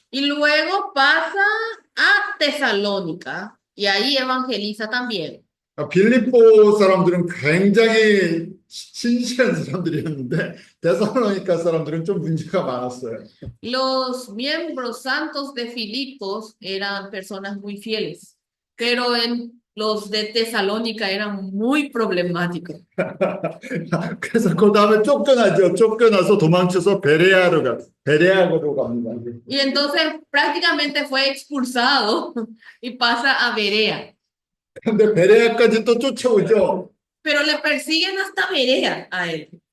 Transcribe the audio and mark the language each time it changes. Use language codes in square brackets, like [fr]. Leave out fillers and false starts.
[es] Y luego pasa a Tesalónica y ahí evangeliza también. [ko] 빌립보 사람들은 굉장히 신실한 사람들이었는데 데살로니카 사람들은 좀 문제가 많았어요. [es] Los miembros santos de Filipos eran personas muy fieles, pero los de Tesalónica eran muy problemáticos. [ko] 그래서 그 다음에 쫓겨나죠. 쫓겨나서 도망쳐서 베레아로 갑니다. [es] Y entonces prácticamente fue expulsado y pasa a Berea. [ko] 근데 베레아까지 또 쫓아오죠. [es] Pero le persiguen hasta Berea a él.